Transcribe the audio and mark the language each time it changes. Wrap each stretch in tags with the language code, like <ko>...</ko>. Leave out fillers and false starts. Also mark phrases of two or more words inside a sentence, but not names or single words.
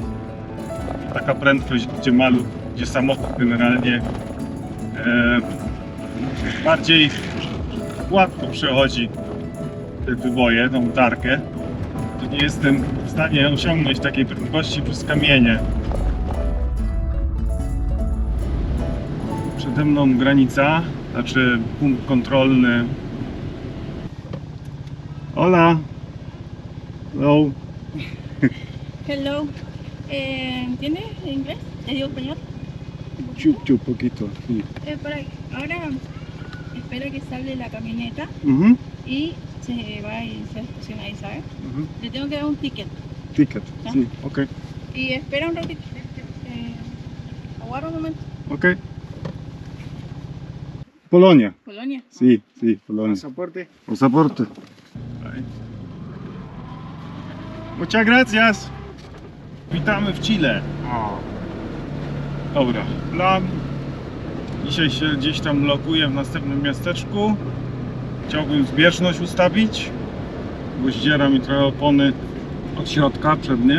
<pl>Taka prędkość, gdzie samochód generalnie bardziej gładko przechodzi te wyboje, tą tarkę. To nie jestem w stanie osiągnąć takiej prędkości przez kamienie. Przede mną granica, znaczy punkt kontrolny.</pl> <es>Hola. Hello. Hello. ¿Entiendes inglés? ¿Te digo español? Chup, poquito. Sí. Ahora espera que sale la camioneta Mhm. y se va y se estaciona ahí, ¿sabes? Le tengo que dar un ticket. Ticket. ¿Ya? Sí, ok. Y espera un ratito. Aguarda un momento. Ok. Polonia. Polonia. Sí, Polonia. Pasaporte. Pasaporte. Muchas gracias.</es> <pl>Witamy w Chile. Dobra, plan. Dzisiaj się gdzieś tam lokuję w następnym miasteczku. Chciałbym zbieżność ustawić, bo zdziera mi trochę opony od środka przednie.</pl>